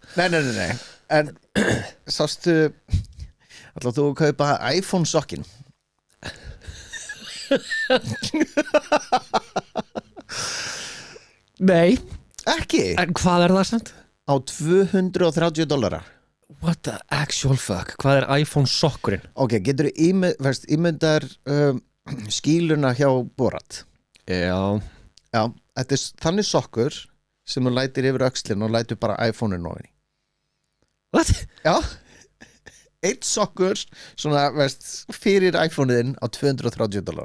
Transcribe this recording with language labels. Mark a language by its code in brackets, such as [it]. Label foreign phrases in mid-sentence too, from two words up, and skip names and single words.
[is] nei en sástu ætlaðu þú að kaupa iPhone sokkin nei ekki, en hvað er það samt? á $230 [en] what the actual fuck, [is] hvað er iPhone sokkurinn? ok, getur þú ímyndar skýluna hjá Borat já, þetta er þannig sokkur sem þú lætir yfir öxlin og lætur bara iPhone-in ofan í [en] what? [is] já, eitt sokkur svona, veist, fyrir iPhone-in á $230